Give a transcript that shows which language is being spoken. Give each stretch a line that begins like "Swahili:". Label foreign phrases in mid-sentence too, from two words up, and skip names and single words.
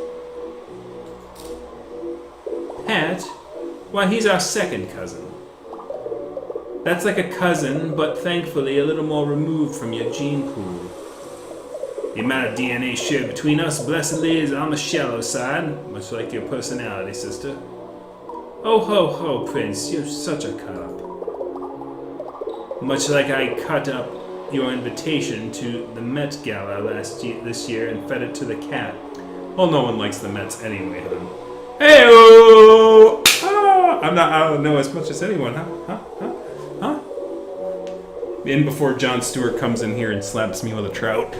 English: Pat? Why, he's our second cousin. That's like a cousin, but thankfully a little more removed from your gene pool. The amount of DNA shared between us, blessedly, is on the shallow side, much like your personality, sister. Oh ho ho, Prince, you're such a cut-up. Much like I cut up your invitation to the Met Gala this year and fed it to the cat. Well, no one likes the Mets anyway, huh? Hey-oh! I don't know as much as anyone, huh? In before Jon Stewart comes in here and slaps me with a trout.